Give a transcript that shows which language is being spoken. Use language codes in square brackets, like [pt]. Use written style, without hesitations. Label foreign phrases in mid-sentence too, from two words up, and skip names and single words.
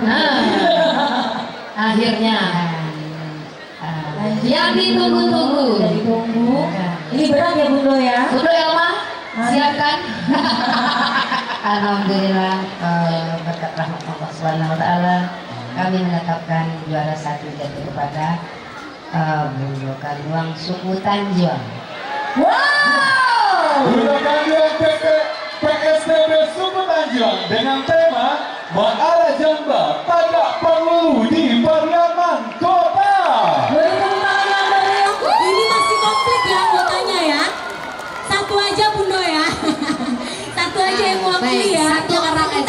[id] Akhirnya yang ditunggu-tunggu. Udah ditunggu. Ini berat ya Bundo ya. Bundo Elma, siapkan. Alhamdulillah berkat rahmat [ar] Allah Subhanahu wa taala [id] kami menetapkan juara 1 jatuh kepada Bundo Kanduang suku Tanjuang. Wow! Bundo Kanduang PSDB Suku Tanjuang dengan tema Ma'ala Jamba Pada Perlu di Pariaman Kota. Boleh tepuk tangan yang meriah. Ini masih komplit ya anggotanya ya. Satu aja Bundo ya. Satu aja yang mewakili ya. Satu orang aja.